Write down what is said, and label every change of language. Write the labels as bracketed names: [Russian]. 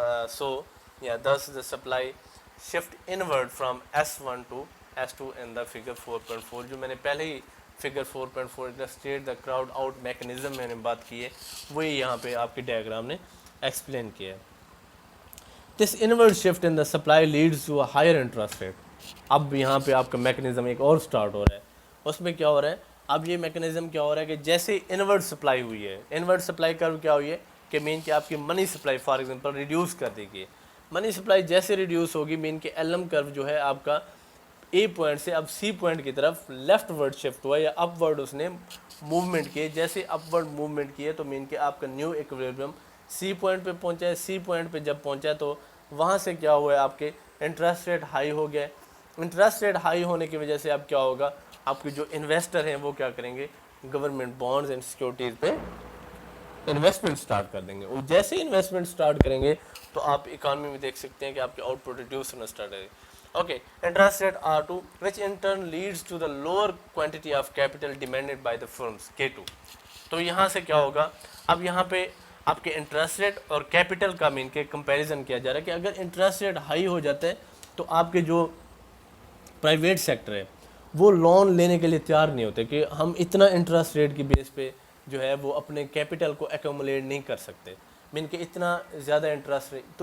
[Urdu] سو یا [English] thus the supply shift inward from S1 to S2 in the figure 4.4، [Urdu] جو میں نے پہلے ہی figure 4.4 [English] illustrate the crowd out mechanism [Urdu] میں نے بات کی ہے، وہی یہاں پہ آپ کے ڈائیگرام نے ایکسپلین کیا ہے. [English] This inward shift in the supply leads to a higher interest rate. [Urdu] اب یہاں پہ آپ کا میکنزم ایک اور سٹارٹ ہو رہا ہے. اس میں کیا ہو رہا ہے، اب یہ میکنزم کیا ہو رہا ہے کہ جیسے انورڈ سپلائی ہوئی ہے، انورڈ سپلائی کرو کیا ہوئی ہے کہ مین کہ آپ کی money supply for example reduce کر دی گئی. منی سپلائی جیسے ریڈیوس ہوگی، مین کہ ایل ایم کرو جو ہے آپ کا اے پوائنٹ سے اب سی پوائنٹ کی طرف لیفٹ ورڈ شفٹ ہوا یا اپ ورڈ اس نے موومنٹ کیے. جیسے اپ ورڈ موومنٹ کیے تو مین کہ آپ کا نیو ایکویلیبریم سی پوائنٹ پہ پہنچا ہے. سی پوائنٹ پہ جب پہنچا تو وہاں سے کیا ہوا ہے، آپ کے انٹرسٹ ریٹ ہائی ہو گیا. انٹرسٹ ریٹ ہائی ہونے کی وجہ سے اب کیا ہوگا، آپ کے جو انویسٹر ہیں وہ کیا کریں گے، گورنمنٹ بانڈز اینڈ سیکورٹیز پہ انویسٹمنٹ سٹارٹ کر دیں گے. اور جیسے ہی انویسٹمنٹ سٹارٹ کریں گے تو آپ اکانومی میں دیکھ سکتے ہیں کہ آپ کے آؤٹ پٹ ریڈیوس ہونا سٹارٹ ہے. Okay. [English] Interest rate R2 which in turn leads to the lower quantity of capital demanded by the firms K2. [Urdu] تو یہاں سے کیا ہوگا، اب یہاں پہ آپ کے انٹرسٹ ریٹ اور کیپٹل کا مین کے کمپیریزن کیا جا رہا ہے کہ اگر انٹرسٹ ریٹ ہائی ہو جاتا ہے تو آپ کے جو پرائیویٹ سیکٹر ہے وہ لون لینے کے لیے تیار نہیں ہوتے کہ ہم اتنا انٹرسٹ ریٹ کی بیس پہ جو ہے وہ اپنے کیپٹل کو ایکومولیٹ نہیں کر سکتے، مین کہ اتنا زیادہ انٹرسٹ ریٹ.